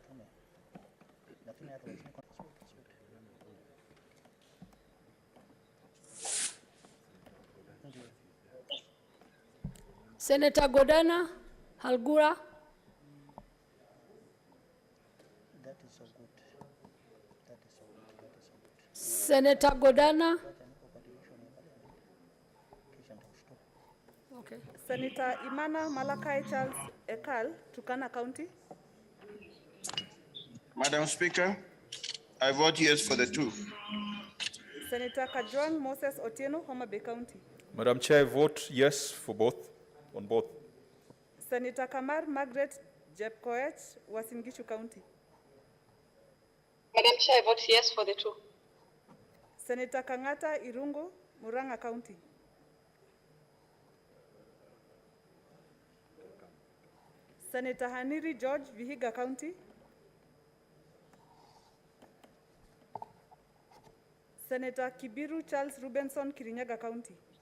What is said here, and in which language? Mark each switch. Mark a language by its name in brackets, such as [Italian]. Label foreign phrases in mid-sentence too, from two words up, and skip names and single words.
[English] Senator Godana, Halgura. That is so good. That is so good. That is so good. Senator Godana. Okay. Senator Imana Malakai Charles Ekal, Turkana County. Madam Speaker, I vote yes for the 2. Senator Kajwang Moses Otieno, Homa Bay County. Madam Chair, I vote yes for both, on both. Senator Kamar Margaret Jepkoech, Uasin Gishu County. Madam Chair, I vote yes for the 2. Senator Kangata Irungu, Muranga County. Senator Haniri George, Vihiga County. Senator Kibiru Charles Rubenson, Kirinyaga County.